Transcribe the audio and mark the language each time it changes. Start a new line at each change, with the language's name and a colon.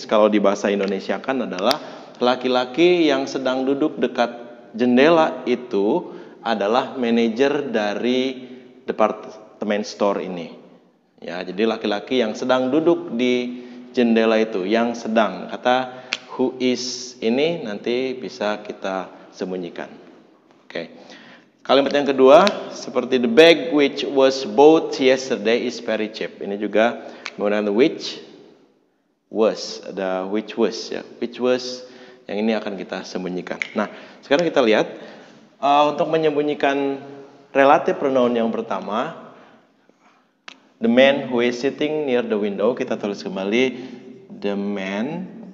Indonesian: Kalau di bahasa Indonesia kan adalah laki-laki yang sedang duduk dekat jendela itu adalah manajer dari department store ini. Ya, jadi laki-laki yang sedang duduk di jendela itu, yang sedang. Kata who is ini nanti bisa kita sembunyikan. Oke. Kalimat yang kedua seperti
English: the bag which was bought yesterday is very cheap.
Indonesian: Ini juga menggunakan which was, ada which was ya. Which was yang ini akan kita sembunyikan. Nah, sekarang kita lihat untuk menyembunyikan relative pronoun yang pertama,
English: the man who is sitting near the window,
Indonesian: kita tulis kembali the man.